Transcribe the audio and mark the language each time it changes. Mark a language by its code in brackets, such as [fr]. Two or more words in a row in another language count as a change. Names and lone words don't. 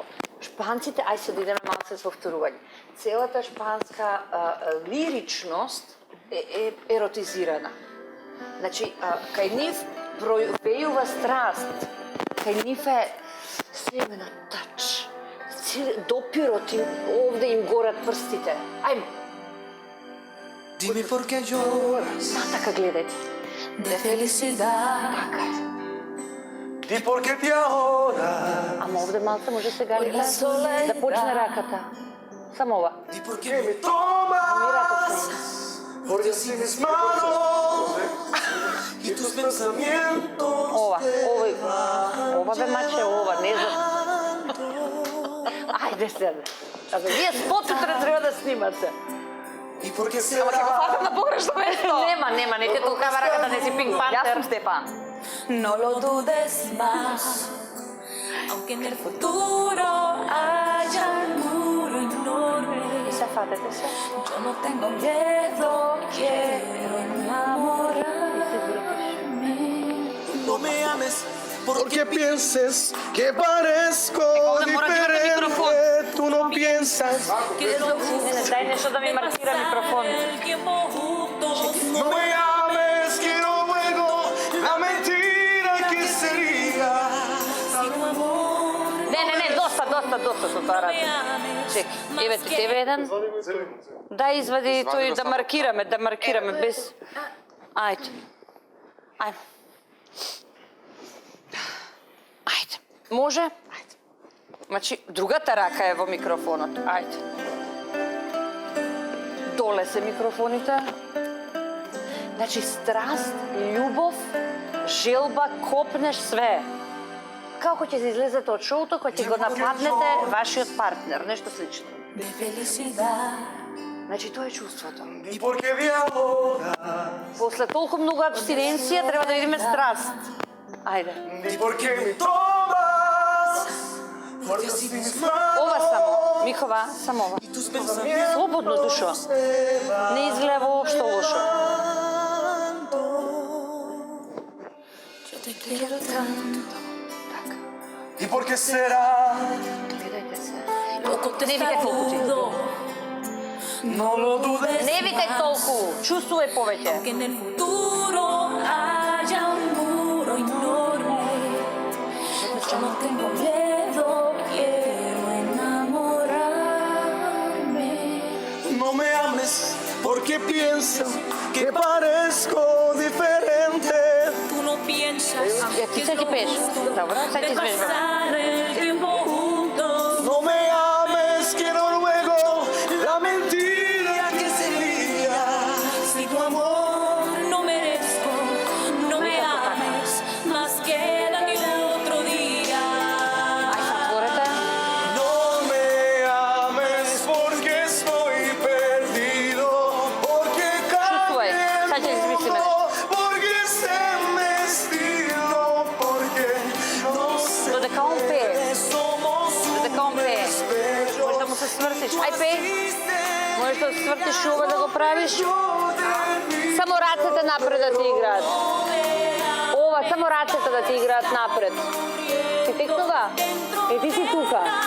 [mk] Шпанците, ај се да идеме малце со вторување. Целата шпанска лиричност е еротизирана. Значи, кај нив пројавува страст, кај нив е све на тач, допирот им, овде им горат прстите. Ајмо. [es] Dime por qué lloras. [mk] Така гледајте. [es] De felicidad. [mk] Така е. [es] Di por qué te ahogas. [mk] Ама овде малце може сега да почне раката. Само ова. [es] Di por qué me tomas. Porque así mis manos y tus pensamientos. [mk] Ова бе маче, ова, не знам. Ајде седе. Вие спотите треба да снимате. [es] Y porque se [mk] Ама ќе го фатам на погрешно место. Нема, не те толкава раката, не си Пинк Јас Пантер. сум Стефан. [es] No lo dudes más, aunque en el futuro haya un muro enorme. [mk] И се фатете се. [es] Yo no tengo miedo, quiero enamorarme. no me ames porque pienses que parezco diferente. Tú no piensas. [mk] Дај нешто да ми маркира микрофон. [es] El tiempo juntos. No me ames, quiero luego la mentira que sería. Sin tu amor, [mk] Не, доста со тоа ради. Чек, еве ти тебе еден. Да извади тој да маркираме без. Ајде. Ајде. Може? Ајде. Значи, другата рака е во микрофонот. Ајде. Доле се микрофоните. Значи, страст, љубов, желба, копнеш све. Како ќе се излезете од шоуто, кога ќе го нападнете вашиот партнер, нешто слично. [es] de felicidad. [mk] Значи, тоа е чувството. [es] Y porque de ahora. [mk] После толку многу абстиненција треба да видиме страст. Ајде. [es] Y porque me tomas. Porque así mis manos. [mk] Ова само, Михова, само ова. [es] Y tus pensamientos. [mk] Слободно, душо. Не изгледа воопшто лошо. [es] Yo te quiero tanto. [mk] Така. [es] ¿Y por qué será? [mk] Гледајте се. [es] Poco te [mk] Не викај толку ти. [es] No lo dudes. [mk] Не викај толку, чувствувај повеќе. [es] Que en el futuro haya un muro enorme. Yo no tengo miedo, quiero enamorarme. No me ames porque piensas que parezco diferente. Tú no piensas [mk] Ја ти се ќе пееш. Добро, сега [es] de [mk] ти извежбаме. [es] pasar el tiempo juntos. No me ames, quiero luego la mentira que sería. Si tu amor no merezco, no me ames más que la de otro día. [mk] Ај, затворете. [es] No me ames porque estoy perdido. Porque [mk] Чувствувај, сега ќе измислиме нешто. [es] porque se me estilo. Porque no sé. [mk] Додека он пее, [es] Somos [mk] додека он пее. Може да му се свртиш. Ај, пеј. Можеш да свртиш и ова да го правиш. Само рацете напред да ти играат. Ова, само рацете да ти играат напред. Ти текнува? И ти си тука.